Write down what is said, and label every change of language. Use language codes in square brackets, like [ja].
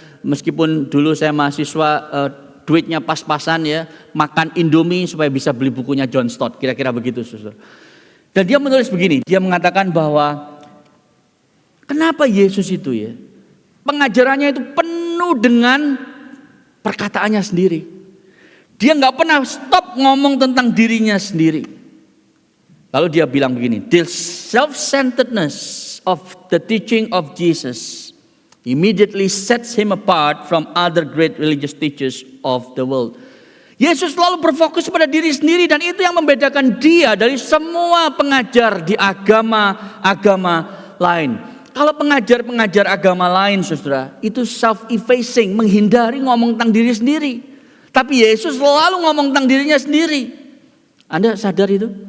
[id] Meskipun dulu saya mahasiswa, duitnya pas-pasan ya, makan Indomie supaya bisa beli bukunya John Stott, kira-kira begitu, saudara. Dan dia menulis begini, dia mengatakan bahwa kenapa Yesus itu ya, pengajarannya itu penuh dengan perkataannya sendiri. Dia nggak pernah stop ngomong tentang dirinya sendiri. Lalu dia bilang begini, [en] the self-centeredness of the teaching of Jesus immediately sets him apart from other great religious teachers of the world. [id] Yesus selalu berfokus pada diri sendiri, dan itu yang membedakan dia dari semua pengajar di agama-agama lain. Kalau pengajar-pengajar agama lain, saudara, itu self-effacing, menghindari ngomong tentang diri sendiri. Tapi Yesus selalu ngomong tentang dirinya sendiri. Anda sadar itu?